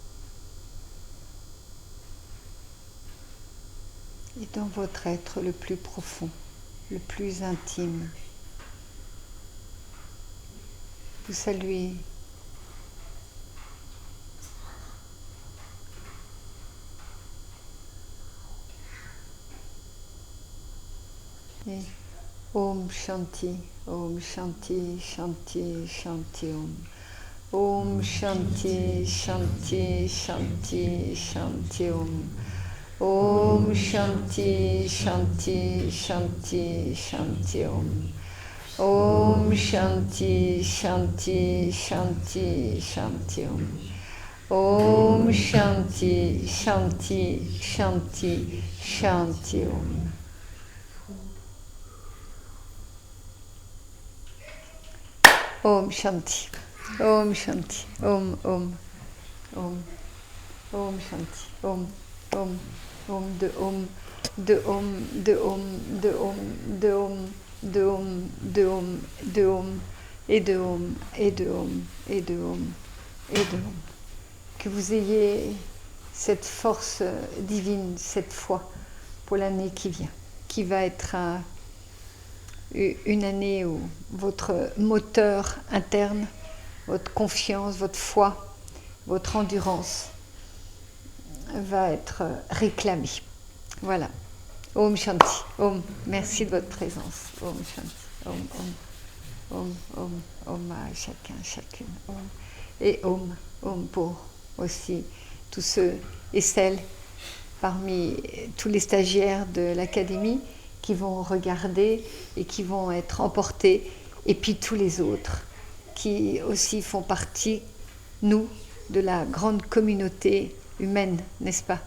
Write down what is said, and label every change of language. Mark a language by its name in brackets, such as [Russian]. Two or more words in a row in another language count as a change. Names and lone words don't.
[French] Et dans votre être le plus profond, le plus intime. Vous saluez et [Sanskrit] Om Shanti, Om Shanti, Shanti, Shanti Om. Om Shanti, Shanti, Shanti, Shanti Om. Om Shanti, Shanti, Shanti, Shanti Om. Om Shanti, Shanti, Shanti, Shanti Om. Om Shanti, Shanti, Shanti, Shanti Om. Om Shanti, Om Shanti, Om, Om, Om, Om Shanti, Om, Om, Om, de Om, de Om, de Om, de Om, de Om, de Om, de Om, de Om, [French] et de Om, et de Om, et de Om, et de Om. Que vous ayez cette force divine, cette foi pour l'année qui vient, qui va être une année où votre moteur interne, votre confiance, votre foi, votre endurance va être réclamée. Voilà. [Sanskrit] Om Shanti. Om. [French] Merci de votre présence. [Sanskrit] Om Shanti. Om, Om. Om, Om, Om [French] à chacun, chacune. [Sanskrit] Om. [French] Et Om. Om pour aussi tous ceux et celles parmi tous les stagiaires de l'académie qui vont regarder et qui vont être emportés, et puis tous les autres qui aussi font partie, nous, de la grande communauté humaine, n'est-ce pas?